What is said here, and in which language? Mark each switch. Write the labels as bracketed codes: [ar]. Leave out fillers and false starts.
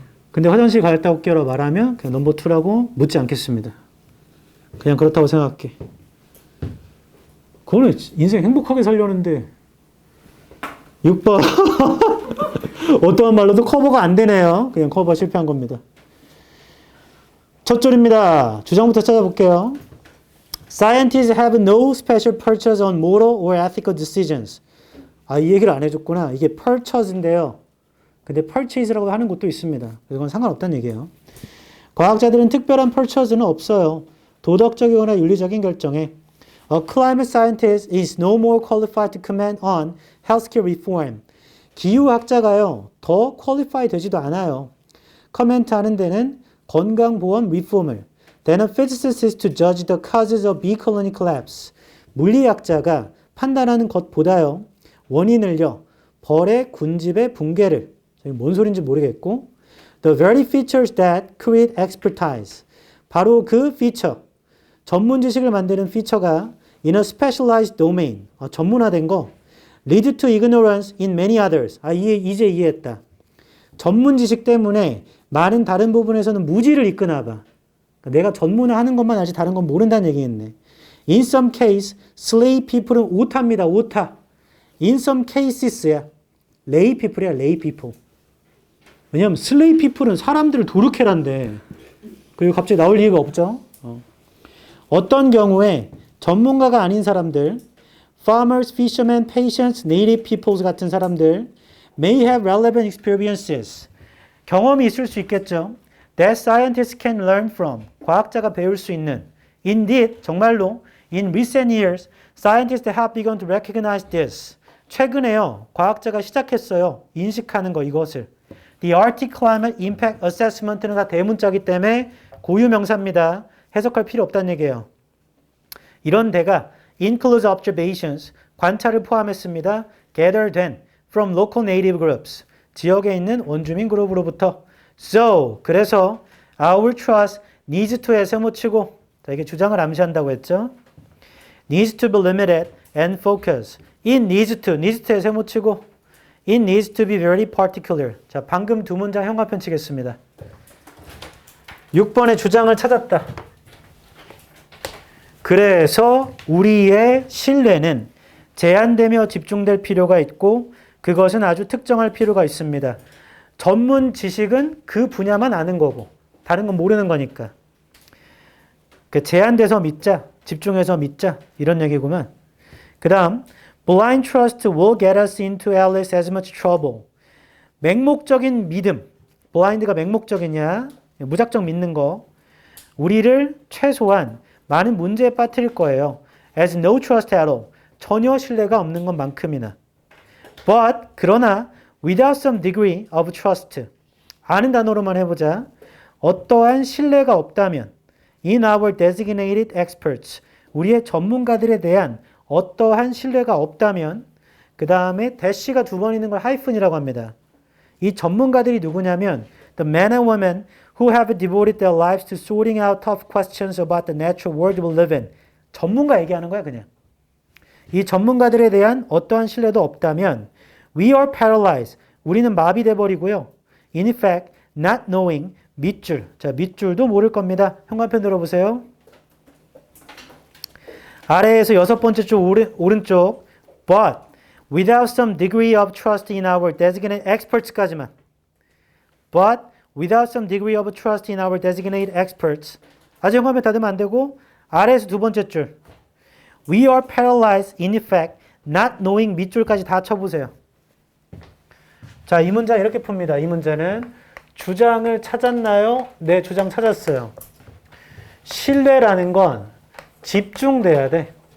[ko] 근데 화장실 갔다고 끼어라 말하면 그냥 넘버 2라고 묻지 않겠습니다. 그냥 그렇다고 생각해. 그거는 인생 행복하게 살려는데 6번 어떠한 말로도 커버가 안 되네요. 그냥 커버 실패한 겁니다. 첫 줄입니다. 주장부터 찾아볼게요. [en] Scientists have no special purchase on moral or ethical decisions. [ko] 이 얘기를 안 해줬구나. 이게 purchase인데요. 근데 purchase라고 하는 곳도 있습니다. 그건 상관없다는 얘기예요. 과학자들은 특별한 purchase는 없어요. 도덕적이거나 윤리적인 결정에 [en] A climate scientist is no more qualified to comment on healthcare reform. [ko] 기후학자가요, 더 퀄리파이 되지도 않아요. 커멘트 하는 데는 건강보험 리폼을 [en] than a physicist to judge the causes of ecological collapse. [ko] 물리학자가 판단하는 것보다요, 원인을요, 벌의 군집의 붕괴를, 뭔 소린지 모르겠고, [en] the very features that create expertise. [ko] 바로 그 피처, 전문 지식을 만드는 피처가 [en] in a specialized domain, [ko] 전문화된 거, [en] lead to ignorance in many others. [ko] 이제 이해했다. 전문 지식 때문에 많은 다른 부분에서는 무지를 이끄나 봐. 내가 전문화하는 것만 알지 다른 건 모른다는 얘기겠네. [en] In some case, slave people은 [ko] 오타입니다. 오타. [en] In some cases야. lay people이야. lay people. [ko] 왜냐하면 slave people은 사람들을 도르케란데. 그리고 갑자기 나올 이유가 없죠. 어떤 경우에 전문가가 아닌 사람들, [en] farmers, fishermen, patients, native peoples [ko] 같은 사람들 [en] may have relevant experiences. [ko] 경험이 있을 수 있겠죠. [en] That scientists can learn from. [ko] 과학자가 배울 수 있는. [en] Indeed, [ko] 정말로 [en] in recent years, scientists have begun to recognize this. [ko] 최근에요. 과학자가 시작했어요. 인식하는 거 이것을. The Arctic Climate Impact Assessment는 다 대문자기 때문에 고유명사입니다. 해석할 필요 없다는 얘기예요. 이런 데가 [en] includes observations, [ko] 관찰을 포함했습니다. [en] gathered from local native groups, [ko] 지역에 있는 원주민 그룹으로부터. So, 그래서 [en] our trust needs to [ko] 에 세모치고, 자, 이게 주장을 암시한다고 했죠. [en] needs to be limited and focus. It needs to에 [ko] 세모치고, [en] it needs to be very particular. [ko] 자, 방금 두 문장 형광펜 치겠습니다. 6번의 주장을 찾았다. 그래서 우리의 신뢰는 제한되며 집중될 필요가 있고 그것은 아주 특정할 필요가 있습니다. 전문 지식은 그 분야만 아는 거고 다른 건 모르는 거니까. 제한돼서 믿자, 집중해서 믿자 이런 얘기구만. 그 다음 [en] blind trust will get us into at least as much trouble. [ko] 맹목적인 믿음, blind가 맹목적이냐, 무작정 믿는 거, 우리를 최소한 많은 문제에 빠뜨릴 거예요. [en] as no trust at all. [ko] 전혀 신뢰가 없는 것만큼이나. [en] but, [ko] 그러나 [en] without some degree of trust. [ko] 아는 단어로만 해보자. 어떠한 신뢰가 없다면 [en] in our designated experts. [ko] 우리의 전문가들에 대한 어떠한 신뢰가 없다면 그 다음에 대시가 두 번 있는 걸 하이픈이라고 합니다. [en] 이 전문가들이 누구냐면 the men and women who have devoted their lives to sorting out tough questions about the natural world we live in. [ko] 전문가 얘기하는 거야 그냥. 이 전문가들에 대한 어떠한 신뢰도 없다면 [en] we are paralyzed. [ko] 우리는 마비돼 버리고요. [en] in effect, not knowing, [ko] 밑줄. 자, 밑줄도 모를 겁니다. 형광펜 들어보세요. 아래에서 여섯 번째 쪽 오른쪽 [en] but without some degree of trust in our designated experts [ko] 까지만. [en] but without some degree of trust in our designated experts. [ko] 아직 형광펜 닫으면 안 되고 아래에서 두 번째 줄 [en] we are paralyzed in effect not knowing [ko] 밑줄까지 다 쳐보세요. 자, 이 문장 이렇게 풉니다. 이 문제는 주장을 찾았나요? 네, 주장 찾았어요. 신뢰라는 건 집중돼야 돼.